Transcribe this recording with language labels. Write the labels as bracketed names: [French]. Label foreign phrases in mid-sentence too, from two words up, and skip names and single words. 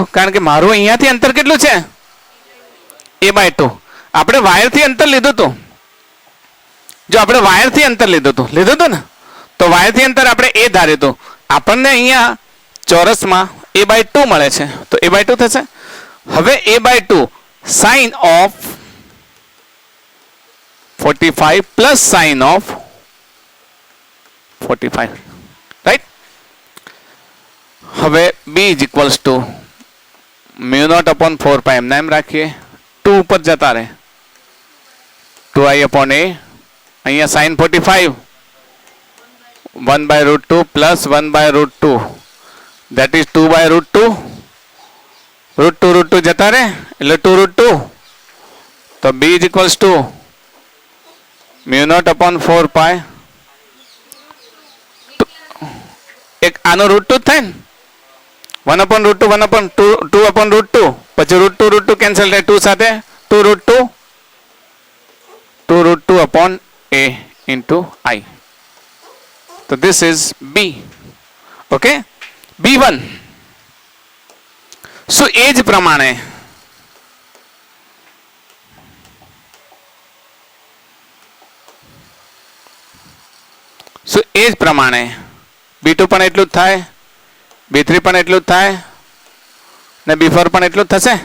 [Gujarati] કારણ કે મારું અહીંયાથી અંતર કેટલું છે? a/2. આપણે વાયરથી અંતર લીધું હતું. જો આપણે વાયરથી અંતર લીધું હતું ને, તો વાયરથી અંતર આપણે a ધાર્યું હતું. આપણને અહીંયા ચોરસમાં a/2 મળે છે, તો a/2 થશે. [English] હવે a/2 sin of 45 plus sin of 45, right? [Gujarati] હવે b = μ0/4π એમ રાખીએ. 2 ઉપર જતા રહે, 2i/a. [English] અહીંયા sin 45 1/√2 plus 1/√2, that is 2/√2. [Gujarati] √2 જતા રહે એટલે 2√2. તો b = μ0/4π. એક આનો √2 થાય ને, 1/√2 2/√2, પછી √2 કેન્સલ થાય, 2 સાથે 2√2/a [English] into I. તો this is b. ઓકે, b1. [Gujarati] શું એ જ પ્રમાણે b2 પણ એટલું જ થાય, b3 પણ એટલું જ થાય, ને b4 પણ એટલું જ થશે?